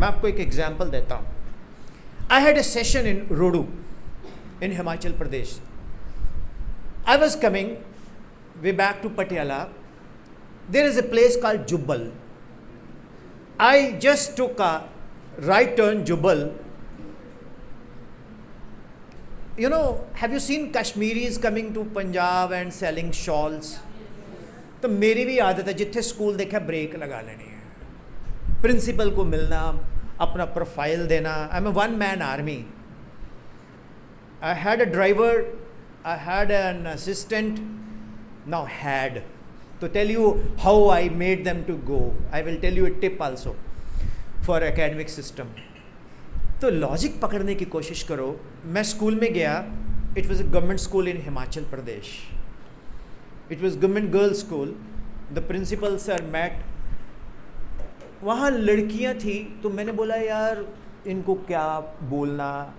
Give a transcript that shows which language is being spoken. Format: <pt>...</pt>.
<hi>मैं आपको एक एग्जांपल देता हूँ.</hi> <en>I had a session in Rohru in Himachal Pradesh. I was coming way back to Patiala. There is a place called Jubbal. I just took a right turn Jubbal. You know, have you seen Kashmiris coming to Punjab and selling shawls?</en> <hi>तो मेरी भी आदत है जिथे school देखा break लगा लेनी है. प्रिंसिपल को मिलना, अपना प्रोफाइल देना.</hi> <en>I am a one man army. I had a driver, I had an assistant, now had. To tell you how I made them to go, I will tell you a tip also for academic system.</en> <hi>तो logic पकड़ने की कोशिश करो. मैं school में गया.</hi> <en>It was a government school in Himachal Pradesh. It was government girls school. The principal sir met.</en> <hi>वहाँ लड़कियाँ थी. तो मैंने बोला यार इनको क्या बोलना.</hi>